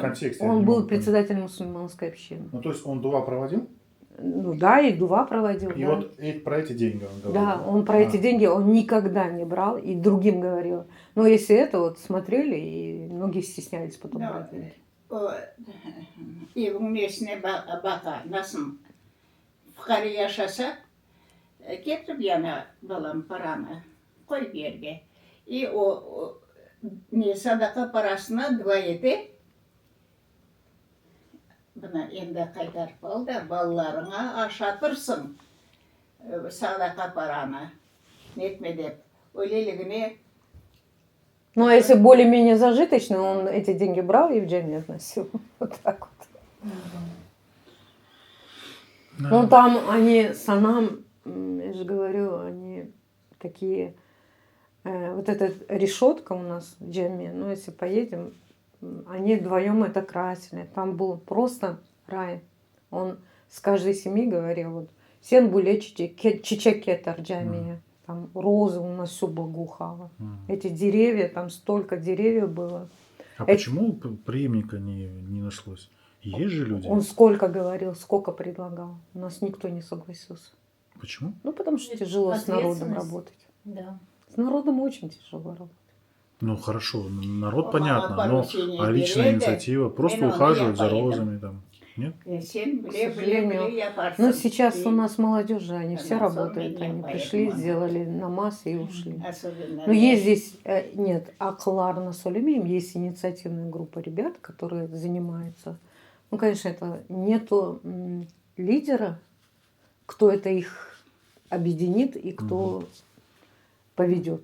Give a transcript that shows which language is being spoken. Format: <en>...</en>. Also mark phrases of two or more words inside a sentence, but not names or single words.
<ru>он не был могу понять. председателем мусульманской общины. Ну, то есть он дуа проводил? Ну да, и дуа проводил. И да. вот про эти деньги он говорил. Да, он про эти деньги он никогда не брал и другим говорил. Но если это вот смотрели, и многие стеснялись потом Да. брать деньги.</ru> <crh>Evin nesine baka, nasıl fukara yaşasa, getirip yana balam paranı, koy bir yerge. O ne sadaka parasına dua edi. Buna endi qaytarıp al da ballarına aşatırsın sadaka paranı. Netme dep. Öyleligine</crh> <ru>Ну, а если более-менее зажиточный, он эти деньги брал и в джаме относил. Вот так вот. Ну, там они, санам, я же говорю, они такие... вот эта решетка у нас в джаме, ну, если поедем, они вдвоем это красили. Там был просто рай. Он с каждой семьи говорил, вот,</ru> <crh>сен буле чичекетар джамия.</crh> <ru>Там розы у нас все благоухало. Эти деревья, там столько деревьев было. А почему преемника не нашлось? Есть же люди. Он сколько говорил, сколько предлагал. У нас никто не согласился. Почему? Ну, потому что тяжело с народом Ответственность. работать. Да. С народом очень тяжело работать. Ну хорошо, народ О, понятно, мало но поручений а личная берете, инициатива, просто именно ухаживать я за поеду. розами там. Нет?</ru> <crh>sen</crh> <ru>К</ru> <crh>bile</crh> <ru>сожалению.</ru> <crh>bile yaparsın.</crh> <ru>Но сейчас у нас молодежь, они все Она работают. сама Они меня пришли, поэтому. сделали намаз и ушли. Особенно. Но есть здесь, нет, Аклар на Сулеймим, есть инициативная группа ребят, которые занимаются. Ну, конечно, это нету лидера, кто это их объединит и кто поведет.</ru>